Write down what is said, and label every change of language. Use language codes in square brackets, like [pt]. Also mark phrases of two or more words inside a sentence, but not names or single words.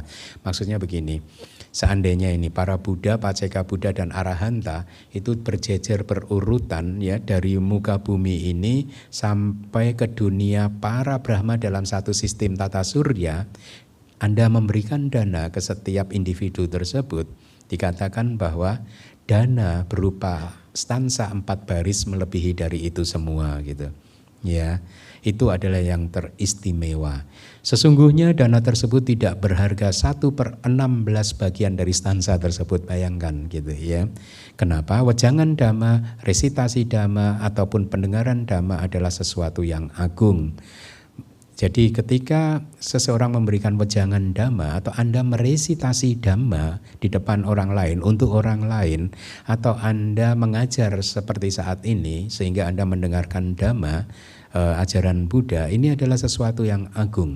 [id] Maksudnya begini, seandainya ini para Buddha, paceka Buddha dan arahanta itu berjejer berurutan ya dari muka bumi ini sampai ke dunia para Brahma dalam satu sistem tata surya, Anda memberikan dana ke setiap individu tersebut, dikatakan bahwa dana berupa stansa 4 baris melebihi dari itu semua gitu. Ya, itu adalah yang teristimewa. Sesungguhnya dana tersebut tidak berharga 1/16 bagian dari stansa tersebut, bayangkan gitu ya. Kenapa? Wejangan dhamma, resitasi dhamma ataupun pendengaran dhamma adalah sesuatu yang agung. Jadi ketika seseorang memberikan wejangan dhamma atau Anda meresitasi dhamma di depan orang lain untuk orang lain, atau Anda mengajar seperti saat ini sehingga Anda mendengarkan dhamma, ajaran Buddha, ini adalah sesuatu yang agung.